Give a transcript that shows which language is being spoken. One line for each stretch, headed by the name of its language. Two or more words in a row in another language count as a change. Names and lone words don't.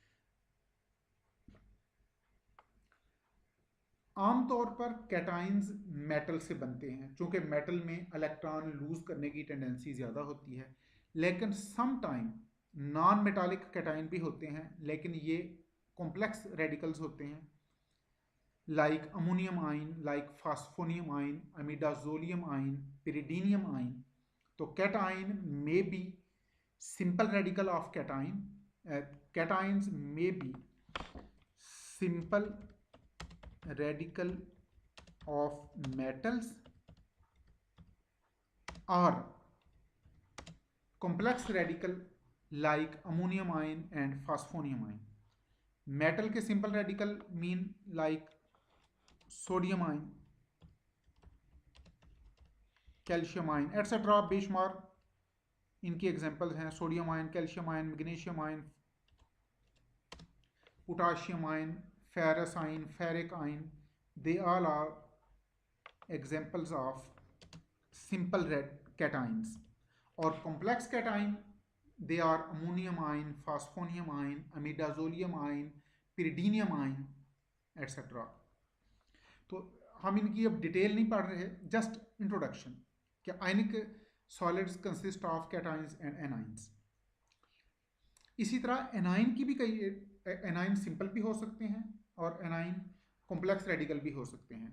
Hindi: आमतौर पर कैटाइंस मेटल से बनते हैं, चूंकि मेटल में इलेक्ट्रॉन लूज करने की टेंडेंसी ज़्यादा होती है, लेकिन
English: some time non metallic cation
Hindi: भी होते हैं, लेकिन ये
English: complex radicals
Hindi: होते हैं,
English: like ammonium ion, like phosphonium ion, imidazolium ion, pyridinium ion. तो cation may be simple radical of cation, cations may be simple radical of metals or complex radical like ammonium ion and phosphonium ion. मेटल के simple radical mean like sodium ion, calcium ion etcetera, बेशुमार इनकी एग्जांपल्स हैं। sodium ion, calcium ion, magnesium ion, potassium ion, ferrous ion, ferric ion, they all are examples of simple red cations. Or complex cation, they are ammonium ion, phosphonium ion, imidazolium ion, pyridinium ion, etc.
Hindi: तो हम इनकी अब डिटेल नहीं पढ़ रहे,
English: just introduction
Hindi: कि
English: ionic solids consist of cations and anions.
Hindi: इसी तरह एनाइन की भी कई एनाइन सिंपल भी हो सकते हैं और एनाइन
English: complex radical
Hindi: भी हो सकते हैं।